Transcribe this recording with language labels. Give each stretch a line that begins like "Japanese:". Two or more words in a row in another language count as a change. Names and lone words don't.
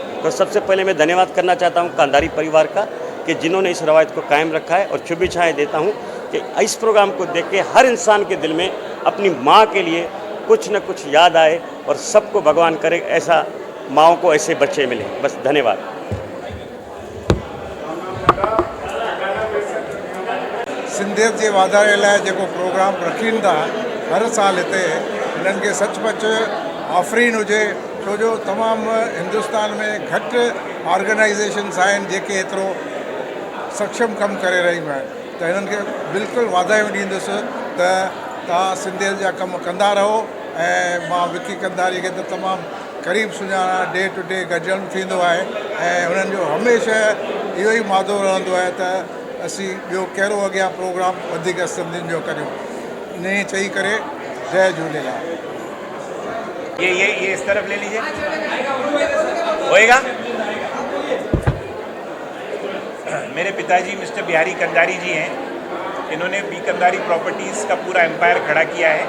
Hindi: तो सबसे पहले मैं धन्यवाद करना चाहता हूँ कांदारी परिवार का कि जिन्होंने इस रवायत को कायम रखा है. और शुभेच्छाएँ देता हूँ कि इस प्रोग्राम को देख के हर इंसान के दिल में अपनी माँ के लिए कुछ न कुछ याद आए और सबको भगवान करे ऐसा माँओं को ऐसे बच्चे मिले. बस धन्यवाद.
Sindhi: सिंधियत जे वाधारे लाइ जेको प्रोग्राम रखनि था हर साल हिते, हिननि खे सचुपचु आफ़रीन हुजे, छो जो तमामु हिंदुस्तान में घटि ऑर्गेनाइज़ेशन्स आहिनि जेके एतिरो सक्षम कमु करे रहियूं आहिनि. त हिननि खे बिल्कुलु वाधायूं ॾींदुसि त तव्हां सिंधियत जा कमु कंदा रहो. ऐं मां विकी कंदारी खे त तमामु क़रीब सुञाणा,
English: day to day
Sindhi: गॾिजणु थींदो आहे ऐं हुननि जो हमेशह इहो ई मादो रहंदो आहे त असीं ॿियो कहिड़ो अॻियां प्रोग्राम वधीक सिंधियुनि जो करियूं. इन ई चई करे जय झूलेलाल.
Hindi: ये इस तरफ ले लीजिए, होएगा. मेरे पिताजी मिस्टर बिहारी कंदारी जी हैं. इन्होंने बी कंदारी प्रॉपर्टीज़ का पूरा एम्पायर खड़ा किया है.